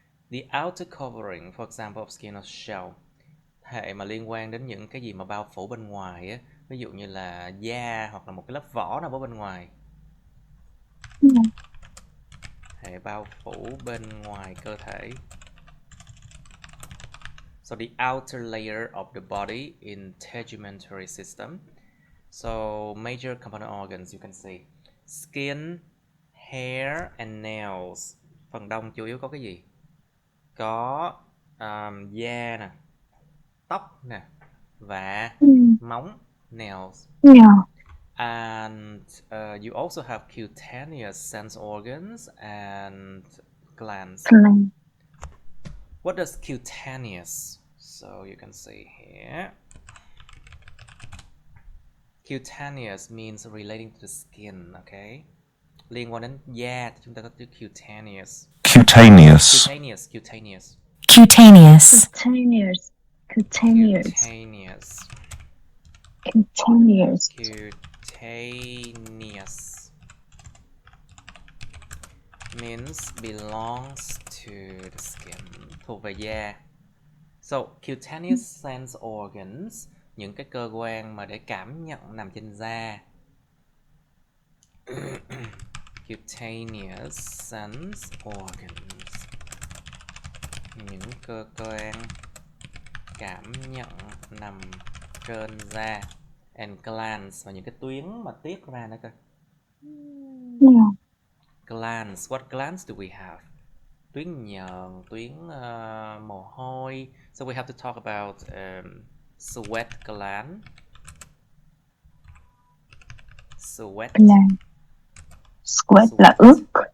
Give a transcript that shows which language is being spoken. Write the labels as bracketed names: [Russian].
[English] The outer covering, for example, of skin or shell. [Vietnamese] Hệ mà liên quan đến những cái gì mà bao phủ bên ngoài á, ví dụ như là da hoặc là một cái lớp vỏ nào bên ngoài. Hệ bao phủ bên ngoài cơ thể. [English] So the outer layer of the body, integumentary system. So major component organs you can see: skin, hair and nails. [Vietnamese] Phần đông chủ yếu có cái gì? Có da nè, tóc nè, và móng, nails. [English] Yeah. And you also have cutaneous sense organs and glands. Gland. What does cutaneous? So you can see here. Cutaneous means relating to the skin, okay? [Vietnamese] Liên quan đến da thì chúng ta có từ cutaneous. [English] Cutaneous. Cutaneous, cutaneous. Cutaneous. Cutaneous. Cutaneous. Cutaneous. Cutaneous. Cutaneous means belongs to the skin, [Vietnamese] thuộc về da. [English] So, cutaneous sense organs, [Vietnamese] những cái cơ quan mà để cảm nhận nằm trên da. [English] Cutaneous sense organs, [Vietnamese] những cơ quan cảm nhận nằm trên da. [English] And glands, [Vietnamese] và những cái tuyến mà tiết ra nữa cơ. [English] Yeah. Glands, what glands do we have? [Vietnamese] Tuyến nhờn, tuyến mồ hôi. [English] So we have to talk about sweat gland. Sweat. Gland. [Vietnamese] Sweat là ướt.